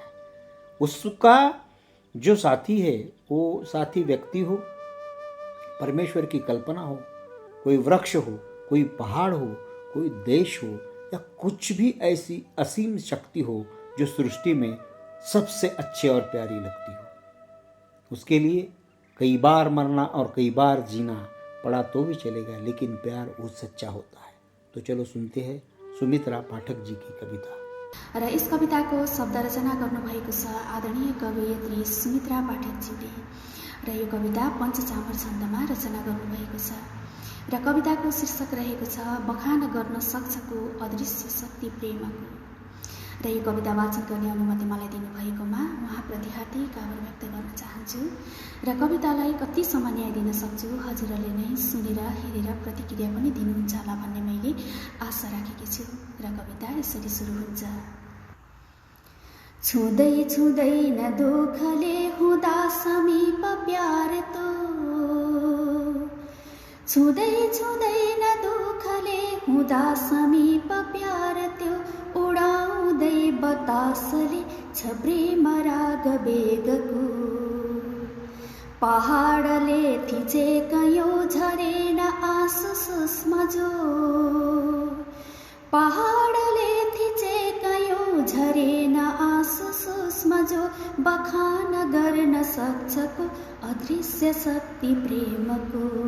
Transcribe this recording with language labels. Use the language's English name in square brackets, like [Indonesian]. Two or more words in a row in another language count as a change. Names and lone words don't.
[Hindi] उसका जो साथी है वो साथी व्यक्ति हो, परमेश्वर की कल्पना हो, कोई वृक्ष हो, कोई पहाड़ हो, कोई देश हो, या कुछ भी ऐसी असीम शक्ति हो जो सृष्टि में सबसे अच्छी और प्यारी लगती हो। उसके लिए कई बार मरना और कई बार जीना पड़ा तो भी चलेगा, लेकिन प्यार वो सच्चा होता है। तो चलो सुनते हैं सुमित्रा पाठक जी की कविता। [Nepali] र यस कविताको शब्द रचना गर्नुभएको छ आदरणीय कवयित्री सुमित्रा पाठकजीले र यो कविता पञ्चचामर छन्दमा रचना गर्नुभएको छ र कविताको शीर्षक रहेको छ बखान गर्न सक्छको अदृश्य शक्ति प्रेमको। र यो कविता वाचन गर्ने अनुमति मलाई दिनुभएकोमा उहाँप्रति हार्दिक आभार व्यक्त गर्न चाहन्छु र कवितालाई कतिसम्म न्याय दिन सक्छु हजुरहरूले नै सुनेर हेरेर प्रतिक्रिया पनि दिनुहुन्छ होला भन्ने मैले आशा राखेकी छु। र कविता यसरी सुरु हुन्छ। छुँदै छुँदैन दुःखले हुँदा समीप प्यार तो, छुँदै छुँदैन दुःखले हुँदा समीप प्यार त्यो, उडाउँदै बतासले छ प्रेम राग बेगको। पहाडले थिचे कयौँ झरेन आँसु सुस्म जो, पहाडले थिचे कयौँ झरेन आँसु सुस्म जो, बखान गर्न सक्छको अदृश्य शक्ति प्रेमको।